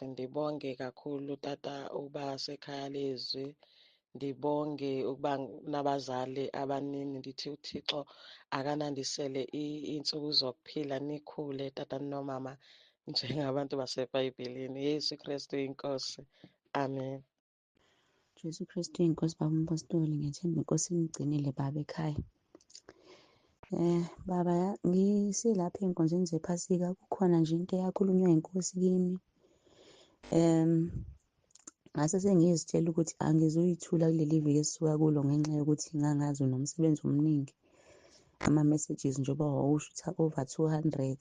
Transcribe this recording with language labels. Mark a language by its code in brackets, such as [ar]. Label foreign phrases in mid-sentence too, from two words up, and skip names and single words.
[xh] Ndibonge kakhulu tata uba sekhaya lezwi, ndibonge ukuba nabazali abanini. Ndithi uThixo akanandisele iintsuku zokuphila, nikhule tata nomama njengabantu baseBhayibhileni. Yesu Kristu uyinkosi, amen. [zu] Jesu Kristu inkosi, baba umpostoli, ngiyethemba inkosi ingigcinile baba ekhaya. Baba, ngisilapha ey'nkonzweni zephasika, kukhona nje into eyakhulunywa inkosi kimi. Ngase sengizitshela ukuthi angizuyithula kuleli viki esisuka kulo, ngenxa yokuthi ngangazi unomsebenzi omningi, ama-messages njengoba wawusho ukuthi over 200.